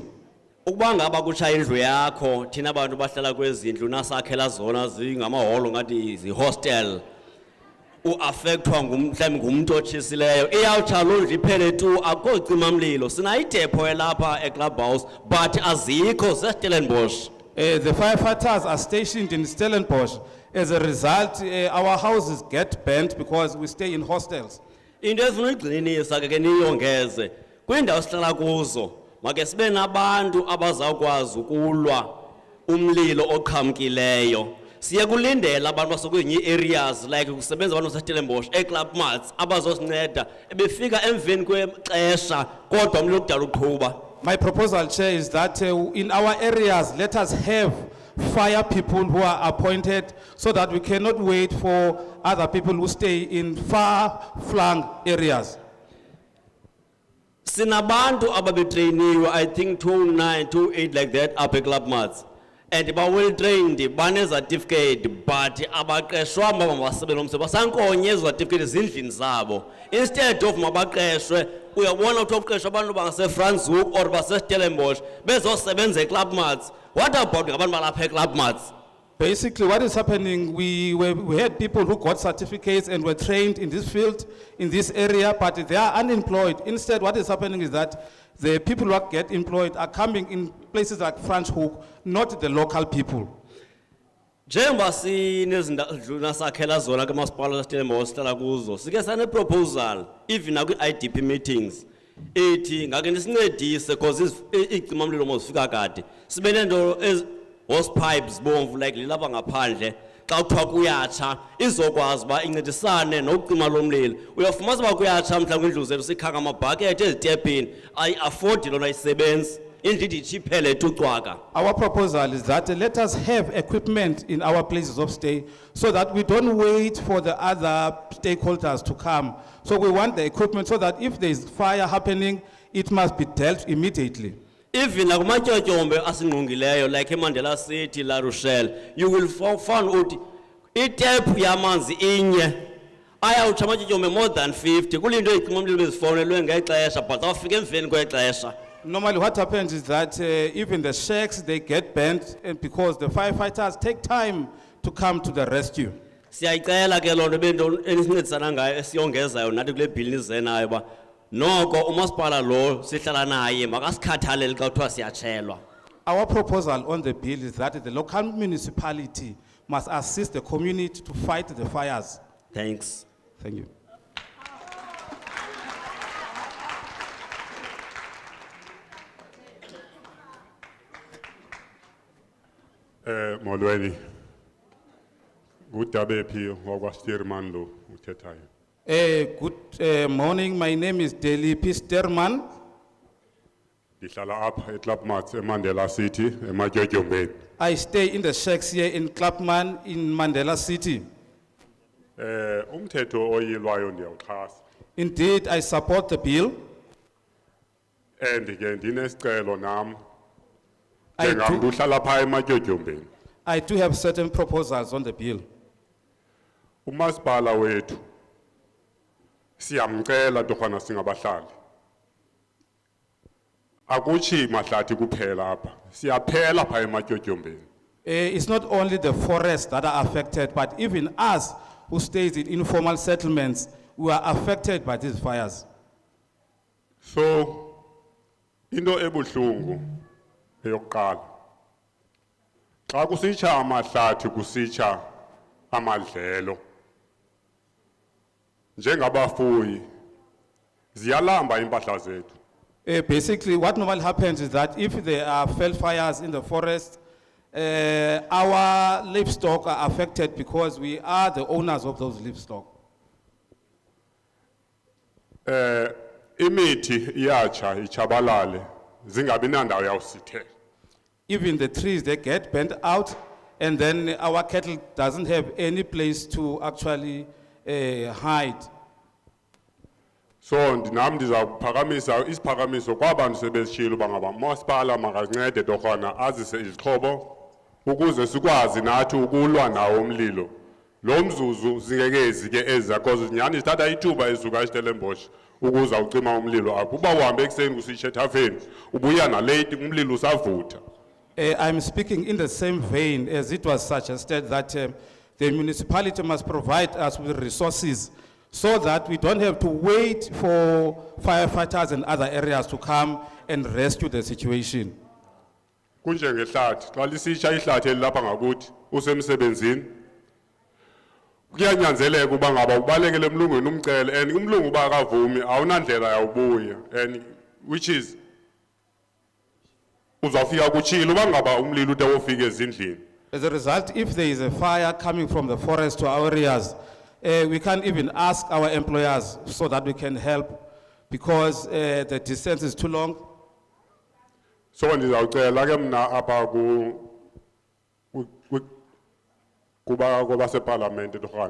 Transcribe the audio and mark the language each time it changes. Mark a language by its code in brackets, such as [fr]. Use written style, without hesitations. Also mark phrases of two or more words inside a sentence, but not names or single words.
[xh] Ukuba ngaba kutsha indlu yakho thina abantu bahlala kwezindlu nasakhela zona zingamaholo ngathi zihostel uaffectwa mhlawumbe ngumuntu otshisileyo iyawutsha loo ndlu iphele tu akukho cimamlilo sinayidepho elapha eClubhouse but azikho zeStellenbosch. [en] The firefighters are stationed in Stellenbosch. As a result, our houses get burnt because we stay in hostels. [xh] Into efuna uyigcinisa ke niyongeze kwindawo sihlala kuzo make sibe nabantu abazawukwazi ukulwa umlilo oqhamkileyo siyakulindela abantu basokwenye [en] areas like [xh] kusebenza abantu baseStellenbosch eKlapmuts abazosinceda ebefika emveni kwexesha kodwa umlilo kudala uqhuba. [en] My proposal, Chair, is that in our areas, let us have fire people who are appointed so that we cannot wait for other people who stay in far-flung areas. [xh] Sinabantu ababetrainiwe, [en] I think 209, 28 like that up at Klapmuts. And ba well trained, [xh] bane certificate, but abaqeshwa mabasebenza umsebenzi basankonye certificate ezindlini zabo. [en] Instead of [xh] mabaqeshwe, uyabona ukuthi oqeshwa abantu bangase-Franschhoek or base-Stellenbosch bezosebenza eKlapmuts. [en] What about [xh] ngabantu balapha eKlapmuts? [en] Basically, what is happening, we had people who got certificates and were trained in this field, in this area, but they are unemployed. Instead, what is happening is that the people who get employed are coming in places like Franschhoek, not the local people. [xh] Njengoba sinezindlu sakhela zona kumasipala waseStellenbosch sihlala kuzo, sike sane [en] proposal even [xh] nakwi-IDP meetings ethi ngake nisincedise because icimamlilo mozifika kade sibe nento [en] hose pipes [xh] bomvu like lilapha ngaphandle xa kuthiwa kuyatsha izokwazi uba incedisane nokucima lo mlilo. Uyafumanisa uba kuyatsha mhlawumbi indlu zethu sikhanga amabhakethi ezitepini ayi-afodi lona ayisebenzi indlu ithi ichiphele tucwaka. [en] Our proposal is that let us have equipment in our places of stay so that we don't wait for the other stakeholders to come. So we want the equipment so that if there is fire happening, it must be dealt immediately. [xh] Even nakumatyotyombe asingqongileyo like eMandela City, La Rochelle, [en] you will find [xh] ukuthi itephu yamanzi inye ayawutsha amatyotyombe [en] more than 50 [xh] kulinto icima umlilo bezifonelwe ngexesha but awufika emveni kwexesha. [en] Normally what happens is that even the shacks, they get bent and because the firefighters take time to come to the rescue. Siyayicela ke loo nto bento enisincedisana ngayo esiyongezayo nathi kule bill nizenayo ba noko umasipala lo sihlala naye makasikhathalele xa kuthiwa siyatshelwa. Our proposal on the bill is that the local municipality must assist the community to fight the fires. Thanks. Thank you. [xh] Molweni. Gutabe phi wakwaSteerman lo uthethayo. [en] Good morning, my name is Deli Pisterman. [xh] Ndihlala apha eKlapmuts eMandela City ematyotyombe. [en] I stay in the shacks here in Klapman in Mandela City. [xh] Umthetho oyilwayo ndiyawuxhasa. [en] Indeed, I support the bill. [xh] And ke ndinesicelo nam. Njengamntu uhlala pha ematyotyombe. I do have certain proposals on the bill. Umasipala wethu siyamcela torhwana singabahlali. Akuchi mahlathi kuphela apha. Siyaphela pha ematyotyombe. [en] It's not only the forests that are affected, but even us who stays in informal settlements, we are affected by these fires. So, [xh] into ebuhlungu eyokuqala. Xa kusitsha amahlathi kusitsha amadlelo. Njengabafuyi ziyalamba impahla zethu. [en] Basically, what normally happens is that if there are fell fires in the forest, our livestock are affected because we are the owners of those livestock. [xh] Imithi iyatsha ichabalale zingabi nandawo yawusithela. [en] Even the trees, they get bent out, and then our cattle doesn't have any place to actually hide. [xh] So ndinam ndizawuphakamisa isiphakamiso kwabantu sebezishilo bangaba masipala makancede torhwana azise izixhobo ukuze sikwazi nathi ukulwa nawo umlilo. Lo mzuzu zingekezi ke eza because nyani sithatha ithuba ezuka eStellenbosch ukuza ucima umlilo apho. Uba uhambe ekseni kusitshe ethafeni ubuya na late umlilo usavutha. [en] I'm speaking in the same vein as it was suggested that the municipality must provide us with resources so that we don't have to wait for firefighters and other areas to come and rescue the situation. [xh] Kunje ngehlathi xa lisitsha ihlathi elapha ngakuthi usemsebenzini kuyanyanzeleka uba ngaba ubalekele emlungwini umcele and umlungu uba akavumi awunandlela yawubuya [en] and which is [xh] uzawufika kutshilo uba ngaba umlilo ude wofika ezindlini [en] As a result, if there is a fire coming from the forest to our areas, we can't even ask our employers so that we can help because the distance is too long. [xh] So ndizawucela ke mna apha kuba separlamente torhana.